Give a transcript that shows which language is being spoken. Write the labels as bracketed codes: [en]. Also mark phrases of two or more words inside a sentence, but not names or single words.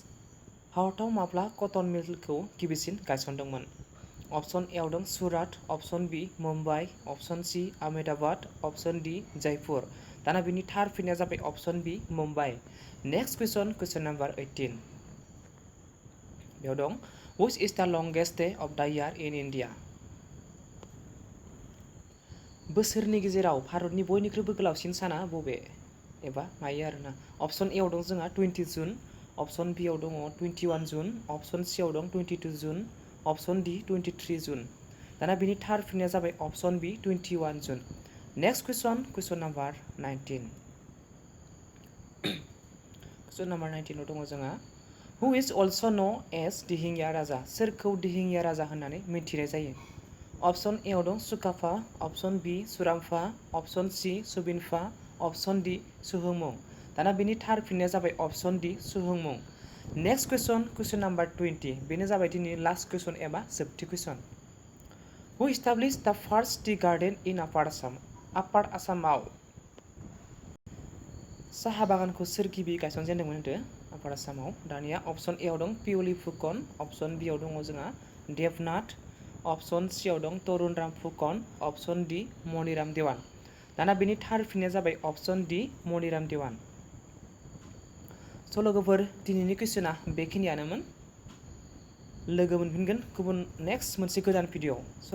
[brx] भारताव माब्ला कटन मिलखौ गिबिसिन गायसनदोंमोन अप्शन ए आव दं सुरात अप्शन बी मुम्बाइ अप्शन सी आहमेदाबाद अप्शन डी जयपुर दाना बेनि थार फिननाया जाबाय अप्शन बी मुम्बाइ [en] next question number [brx] 18 बेयाव दं [en] Which is the longest day of the year in India? [brx] बोसोरनि गेजेराव भारतनि बयनिख्रुइबो गोलावसिन साना बबे एबा मायो आरोना अप्शन ए आव दं जोंहा 20 जुन अप्शन बी आव दङ 21 जुन अप्शन सी आव दं 22 जुन अप्शन डी 23 जुन दाना बेनि थार फिननाया जाबाय अप्शन बी 21 जुन [en] next question number [brx] 19 [en] question number [brx] 19 आव दङ जोंहा [en] Who is also known as [brx] दिहिङिया राजा सोरखौ दिहिङिया राजा होननानै मिथिनाय जायो अप्शन ए आव दं सुकाफा अप्शन बी सुरामफा अप्शन सी सुबिनफा अप्शन डी सुहुंमुं दाना बेनि थार फिननाया जाबाय अप्शन डी सुहुंमुं [en] next question number [brx] 20 बेनो जाबाय दिनै [en] last question [brx] एबा जोबथि क्वेश्चन [en] Who established the first tea garden in Upper Assam? [brx] Upper आसामाव साहा बागानखौ सोर गिबि गायसनजेनदोंमोन होनदो आपार आसामाव दानिया अप्शन ए आव दं पियली फुकन अप्शन बी आव दङ जोंहा देबनाथ अप्शन सी आव दं तरुणराम फुकन अप्शन डी मणिराम देवान दाना बेनि थार फिननाया जाबाय अप्शन डी मणिराम देवान स' लोगोफोर दिनैनि कुइसना बेखिनियानोमोन लोगो मोनफिनगोन गुबुन नेक्स्ट मोनसे गोदान भिडिअ।